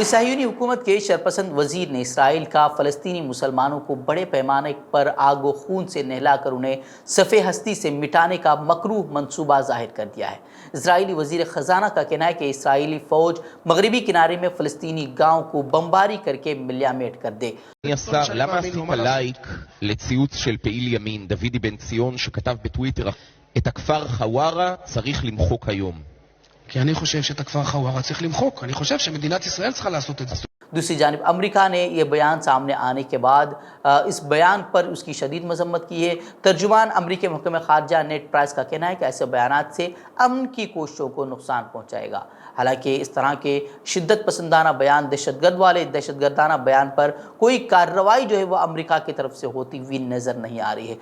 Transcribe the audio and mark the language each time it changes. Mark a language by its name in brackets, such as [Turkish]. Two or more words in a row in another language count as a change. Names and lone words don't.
[Urdu] صہیونی حکومت کے شرپسند وزیر نے اسرائیل کا فلسطینی مسلمانوں کو بڑے پیمانے پر آگ و خون سے نہلا کر انہیں صفحہ ہستی سے مٹانے کا مکروہ منصوبہ ظاہر کر دیا ہے۔ اسرائیلی وزیر خزانہ کا کہنا ہے کہ اسرائیلی فوج مغربی کنارے میں فلسطینی گاؤں کو بمباری کر کے ملیامیٹ کر دے۔ [Hebrew] למה עשית לייק לציוץ של פעיל ימין דוידי בן ציון שכתב בטוויטר את הכפר חווארה צריך למחוק היום? כי אני חושב שאת הכפר חווארה צריך למחוק. אני חושב שמדינת ישראל צריכה לעשות את זה. [Urdu] دوسری جانب امریکہ نے یہ بیان سامنے آنے کے بعد اس بیان پر اس کی شدید مذمت کی ہے۔ ترجمان امریکی محکمہ خارجہ نیٹ پرائس کا کہنا ہے کہ ایسے بیانات سے امن کی کوششوں کو نقصان پہنچائے گا۔ حالانکہ اس طرح کے شدت پسندانہ بیان، دہشت گرد والے دہشت گردانہ بیان پر کوئی کارروائی جو ہے وہ امریکہ کی طرف سے ہوتی ہوئی نظر نہیں آ رہی ہے۔